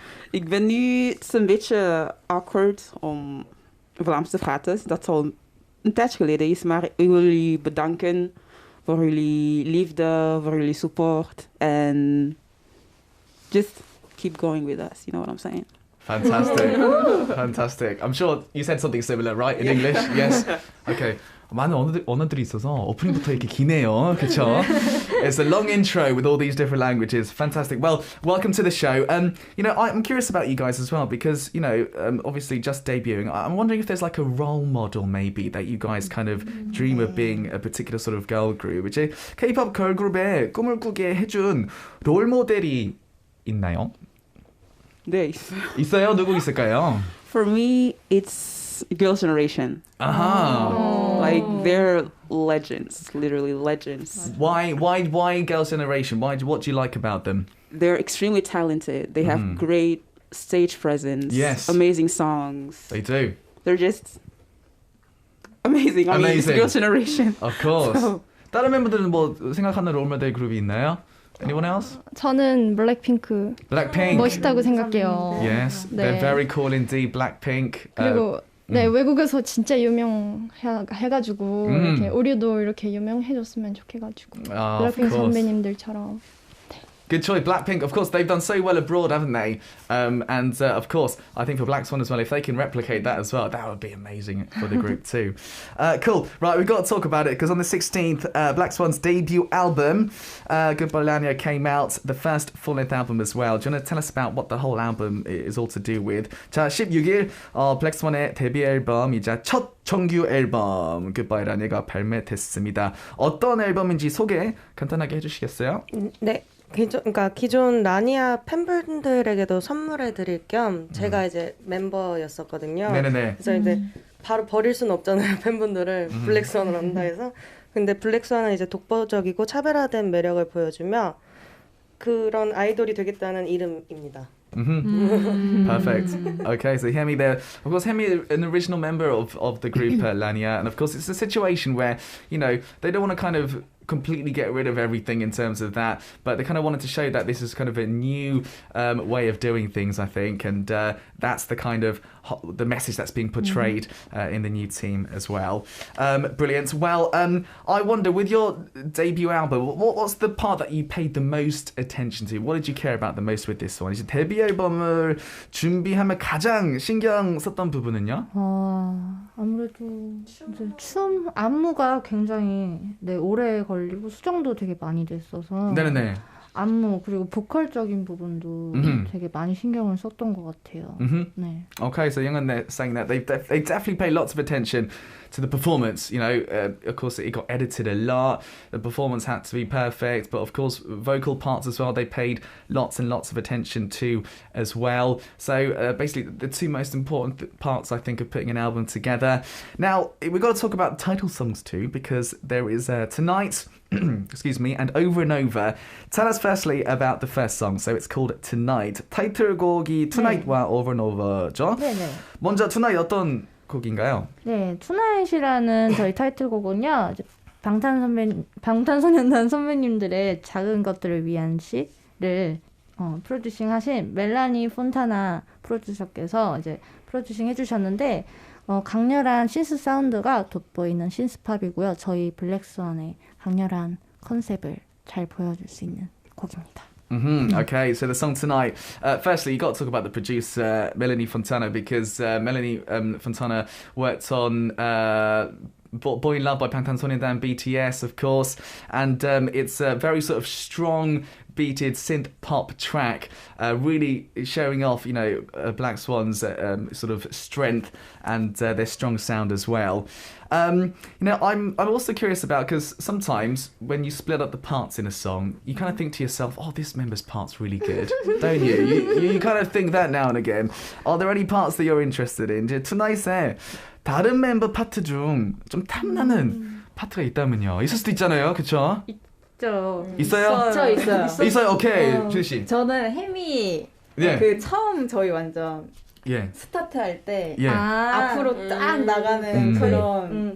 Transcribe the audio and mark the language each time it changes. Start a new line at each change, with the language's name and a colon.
Dutch: Ik ben nu, het is een beetje awkward om Vlaams te praten. Dat is al een tijdje geleden is, maar ik wil jullie bedanken voor jullie liefde, voor jullie support.
English: En just keep going with us, you know what I'm saying? Fantastic. Fantastic. I'm sure you said something similar, right? In English? Yes. Okay.
Korean: 많은 언어들이 있어서 오프닝부터 이렇게 기네요. 그쵸?
English: It's a long intro with all these different languages. Fantastic. Well, welcome to the show. I'm curious about you guys as well because, obviously just debuting. I'm wondering if there's like a role model maybe that you guys kind of dream of being a particular sort of girl group.
Korean: 이제 K-pop 걸그룹에 꿈을 꾸게 해준 롤 모델이 있나요? 네. 있어요? 누구 있을까요?
English: For me, it's Girls' Generation. Like they're legends, literally legends. Why Girls' Generation? What do you like about them? They're extremely talented. They have great stage presence. Yes. Amazing songs. They do. They're just amazing. I mean, it's Girls' Generation. Of course. So.
Korean: 다른 멤버들은 뭐 생각하는 롤모델 그룹이 있나요?
English: Anyone else?
Korean: 저는 블랙핑크.
English: Blackpink.
Korean: 멋있다고 생각해요.
English: Yes,
Korean: 네.
English: they're very cool indeed. Blackpink.
Korean: 그리고 네, 외국에서 진짜 유명해가지고 이렇게 우리도 이렇게 유명해졌으면 좋겠가지고 블랙핑크 선배님들처럼.
English: Good choice, Blackpink. Of course, they've done so well abroad, haven't they? Of course, I think for Black Swan as well, if they can replicate that as well, that would be amazing for the group too. Cool. Right, we've got to talk about it because on the 16th, Black Swan's debut album, Goodbye Lanya, came out, the first full-length album as well. Do you want to tell us about what the whole album is all to do with?
Korean: 자, 16일 Black Swan의 데뷔 앨범이자 첫 정규 앨범 Goodbye Lanya가 발매됐습니다. 어떤 앨범인지 소개 간단하게 해주시겠어요? 네. 기존 라니아 팬분들에게도 선물해 드릴 겸 제가 이제 멤버였었거든요. 네네네. 그래서 이제 바로 버릴 수는 없잖아요, 팬분들을. 블랙스완을 한다 해서. 근데 블랙스완은 이제 독보적이고 차별화된 매력을 보여주며 그런 아이돌이 되겠다는 이름입니다.
English: Perfect. Okay, so Hemi there. Of course, Hemi, an original member of the group Lanya, and of course, it's a situation where they don't want to kind of completely get rid of everything in terms of that, but they kind of wanted to show that this is kind of a new way of doing things, I think, and that's the kind of the message that's being portrayed in the new team as well. Brilliant. Well, I wonder, with your debut album, what's the part that you paid the most attention to? What did you care about the most with this one?
Korean: 이제 데뷔 앨범을 준비하면 가장 신경 썼던 부분은요? 아무래도 이제 춤 안무가 굉장히 오래 걸리고 수정도 되게 많이 됐어서 네네네. 안무 그리고 보컬적인 부분도 되게 많이 신경을 썼던 것 같아요. 네.
English: Okay, so Young and saying that they definitely pay lots of attention to the performance. Of course, it got edited a lot. The performance had to be perfect, but of course, vocal parts as well. They paid lots and lots of attention to as well. So basically, the two most important parts, I think, of putting an album together. Now we've got to talk about title songs too, because there is Tonight. Excuse me, and Over. Tell us firstly about the first song. So it's called Tonight.
Korean: 타이틀곡이 Tonight와 Over죠? 네네. 먼저 Tonight 어떤 곡인가요? 네, Tonight이라는 저희 타이틀곡은요. 이제 방탄소년단 선배님들의 작은 것들을 위한 시를 프로듀싱하신 멜라니 폰타나 프로듀서께서 이제 프로듀싱 해주셨는데 강렬한 신스 사운드가 돋보이는 신스팝이고요. 저희 블랙스완의 강렬한 컨셉을 잘 보여줄 수 있는 곡입니다.
English: Okay, so the song Tonight. Firstly, you got to talk about the producer, Melanie Fontana, because Melanie Fontana worked on Boy in Love by Bangtan BTS, of course, and it's a very sort of strong beated synth pop track, really showing off, Black Swan's sort of strength and their strong sound as well. I'm also curious about, because sometimes when you split up the parts in a song, you kind of think to yourself, oh, this member's part's really good, don't you? You kind of think that now and again. Are there any parts that you're interested in?
Korean: Tonight에 다른 멤버 파트 중 좀 탐나는 파트가 있다면요. 있을 수도 있잖아요, 그렇죠? 있어요? 있어요. 오케이, 주희 씨. 저는 혜미 그 처음 저희 완전 스타트 할 때 앞으로 딱 나가는 그런